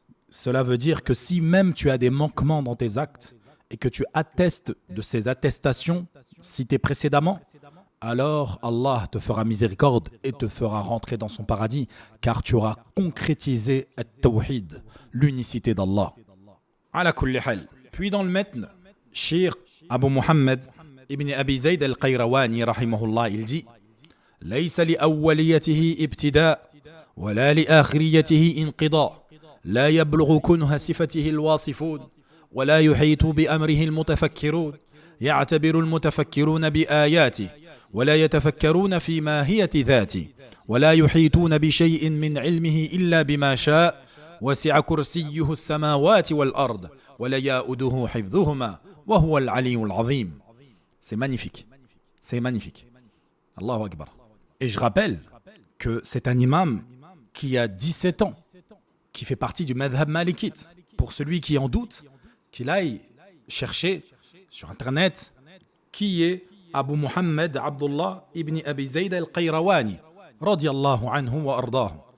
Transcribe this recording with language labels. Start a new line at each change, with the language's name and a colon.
French: Cela veut dire que si même tu as des manquements dans tes actes, et que tu attestes de ces attestations citées précédemment, alors Allah te fera miséricorde et te fera rentrer dans son paradis, car tu auras concrétisé at-tawhid, l'unicité d'Allah.
Arabic: Ala kulli hal.
French: Puis dans le matn, Cheikh Abu Muhammad ibn Abi Zayd al-Qayrawani rahimahullah, il dit
Arabic: ليس لأوليته ابتداء ولا لآخريته انقضاء لا يبلغ كنه صفته الواصفون ولا يحيط بأمره المتفكرون يعتبر المتفكرون بآياته ولا يتفكرون في ماهية ذاته ولا يحيطون بشيء من علمه إلا بما شاء وسع كرسيه السماوات والأرض ولا يؤوده حفظهما وهو العلي العظيم.
French: C'est magnifique. C'est magnifique. Allahu Akbar. Et je rappelle que c'est un imam qui a 17 ans, qui fait partie du madhab malikite. Pour celui qui en doute, qu'il aille chercher sur internet qui est Abu Muhammad Abdullah ibn Abi Zayd al-Qayrawani radiyallahu anhu wa ardahu.